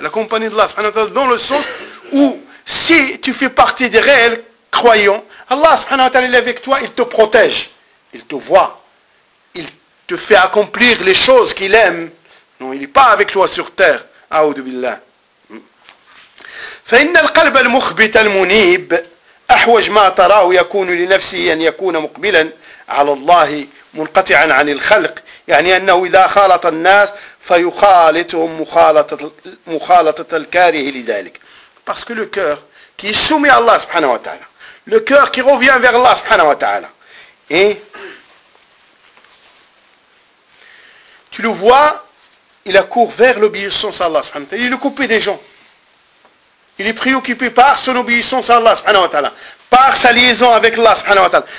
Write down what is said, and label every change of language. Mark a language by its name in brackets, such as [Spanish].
[French] La compagnie d'Allah subhanahu wa ta'ala dans le sens où si tu fais partie des réels croyants, Allah subhanahu wa ta'ala est avec toi, il te protège, il te voit, il te fait accomplir les choses qu'il aime. Non, il n'est pas avec toi sur terre. [Arabic] A'oudou billah. فَإِنَّ الْقَلْبَ الْمُخْبِتَ الْمُنِيبِ أحوج ما تراه يكون لنفسه أن يكون مقبلا على الله منقطعا عن الخلق يعني أنه إذا خالط الناس فيخالطهم مخالطة الكاره لذلك. [French] Parce que le cœur qui est soumis à Allah subhanahu wa ta'ala, le cœur qui revient vers Allah subhanahu wa ta'ala, et tu le vois, il accourt vers l'obéissance à Allah subhanahu wa ta'ala, il est coupé des gens. Il est préoccupé par son obéissance à Allah subhanahu wa ta'ala, par sa liaison avec Allah subhanahu wa ta'ala.